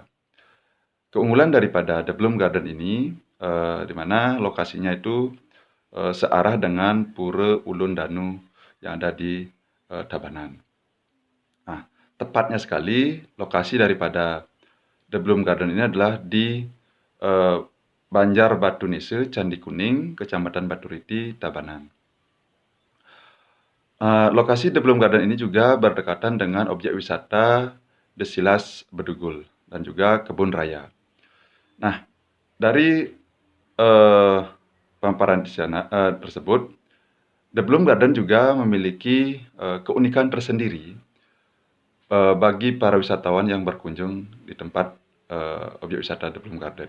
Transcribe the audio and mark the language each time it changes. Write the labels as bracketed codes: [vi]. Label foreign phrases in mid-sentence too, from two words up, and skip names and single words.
[id] Keunggulan daripada The Bloom Garden ini, di mana lokasinya itu searah dengan Pura Ulun Danu yang ada di Tabanan. Nah, tepatnya sekali lokasi daripada The Bloom Garden ini adalah di Banjar Batu Nise, Candi Kuning, Kecamatan Baturiti, Tabanan. Lokasi The Bloom Garden ini juga berdekatan dengan objek wisata Desilas Bedugul dan juga Kebun Raya. Nah, dari paparan di sana tersebut, The Bloom Garden juga memiliki keunikan tersendiri bagi para wisatawan yang berkunjung di tempat objek wisata The Bloom Garden.